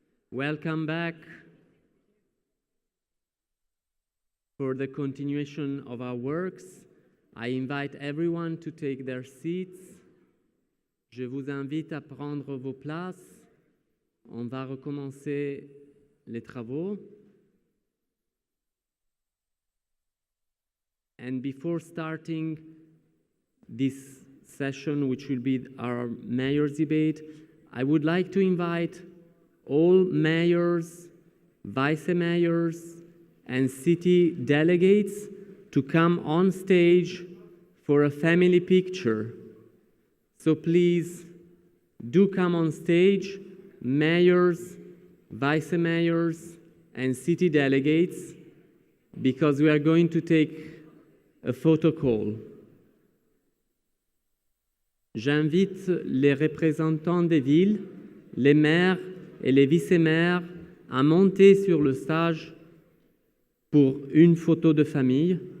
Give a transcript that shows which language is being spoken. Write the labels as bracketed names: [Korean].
[English] Welcome back for the continuation of our works. I invite everyone to take their seats. [French] Je vous invite à prendre vos places. On va recommencer les travaux. [English] And before starting this session, which will be our mayor's debate, I would like to invite all mayors, vice mayors, and city delegates to come on stage for a family picture. So please do come on stage, mayors, vice mayors, and city delegates, because we are going to take a photo call. [French] J'invite les représentants des villes, les maires et les vice-maires à monter sur le stage pour une photo de famille.